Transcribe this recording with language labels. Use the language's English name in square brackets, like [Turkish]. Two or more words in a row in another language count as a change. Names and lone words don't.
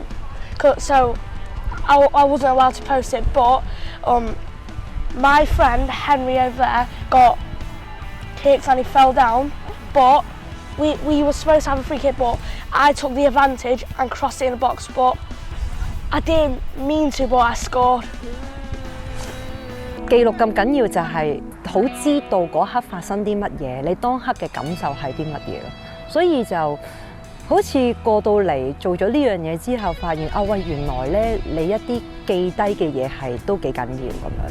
[English] So I wasn't allowed to post it. But my friend Henry over there got kicked and he fell down. But we were supposed to have a free kick, but I took the advantage and crossed it in the box. But I didn't mean to, but I scored. [Cantonese] 記錄咁緊要就係好知道嗰刻發生啲乜嘢，你當刻嘅感受係啲乜嘢咯。所以就好似過到嚟做咗呢樣嘢之後，發現喂，原來咧你一啲記低嘅嘢係都幾緊要咁樣。